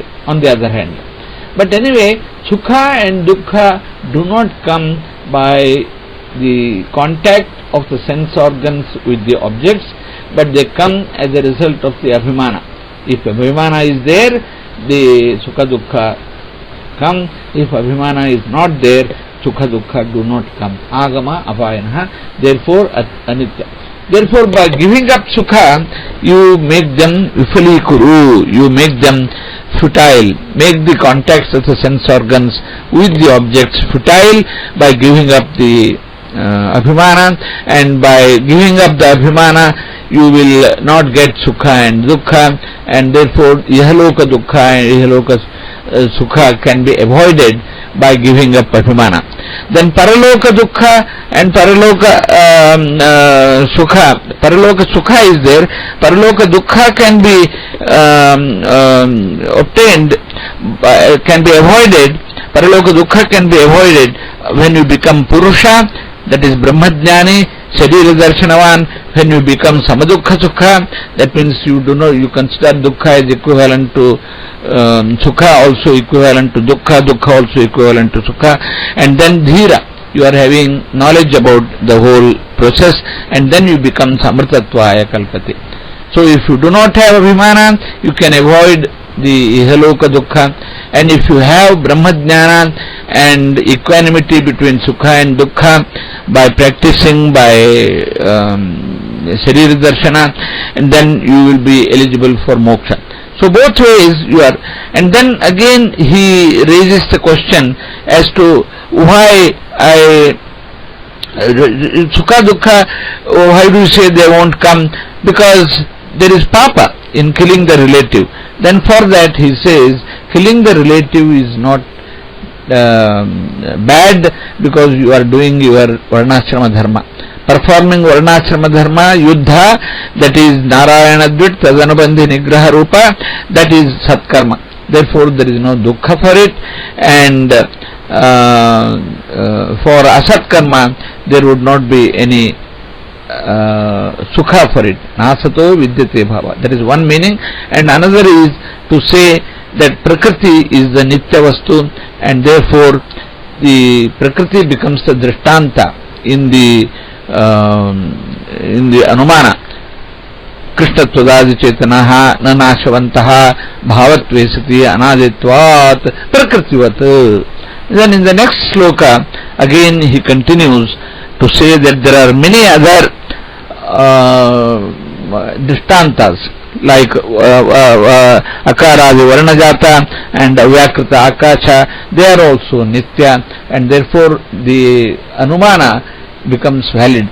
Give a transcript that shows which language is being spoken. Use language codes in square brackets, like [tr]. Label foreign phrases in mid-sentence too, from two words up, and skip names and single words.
[en] On the other hand, but anyway, sukha and dukkha do not come by the contact of the sense organs with the objects, but they come as a result of the abhimana. If abhimana is there, the [sa] sukha dukkha [en] come. If abhimana is not there, [sa] sukha dukkha [en] do not come. [sa] Agama apayanaha, [en] therefore anitya. Therefore, by giving up sukha, you make them vifalikuru, you make them futile, make the contacts of the sense organs with the objects futile by giving up the abhimana, and by giving up the abhimana you will not get sukha and dukkha, and therefore [sa] ihaloka dukkha [en] and [sa] ihaloka sukha [en] can be avoided by giving up abhimana. Then [sa] paraloka dukkha [en] and [sa] paraloka sukha, paraloka sukha [en] is there, [sa] paraloka dukkha [en] can be obtained, can be avoided, [sa] paraloka dukkha [en] can be avoided when you become purusha, that is brahmajnani, [sa] sharira darshanavan. [en] When you become [sa] samadukha sukha, [en] that means you do not, you consider dukkha as equivalent to sukha, also equivalent to dukkha, dukkha also equivalent to sukha, and then dhira, you are having knowledge about the whole process, and then you become [sa] samrtatvaya kalpati. [en] So if you do not have abhimana, you can avoid the [sa] ihaloka dukkha, [en] and if you have brahmajnana and equanimity between sukha and dukkha by practicing by [sa] sharira darshana, [en] and then you will be eligible for moksha. So both ways you are. And then again he raises the question as to why [sa] sukha dukkha, [en] why do you say they won't come? Because there is papa in killing the relative. Then for that he says killing the relative is not bad, because you are doing your [sa] varnashrama dharma. [en] Performing [sa] varnashrama dharma, yuddha, [en] that is [sa] narayana dvit tadanubandhi nigraha rupa, [en] that is satkarma. Therefore there is no dukkha for it, and for asatkarma there would not be any sukha for it. [sa] Nasato vidyate bhava. [en] That is one meaning. And another is to say that prakriti is the [sa] nitya vastu, [en] and therefore the prakriti becomes the drishtanta in the anumana. [sa] Krishna tvadadi chetanaha nanashavantaha bhavatvesati anaditvat prakritivat. [en] Then in the next sloka again he continues to say that there are many other drishtantas like [sa] akaradi varnajata [en] and [sa] avyakrita akasha, [en] they are also nitya, and therefore the anumana becomes valid.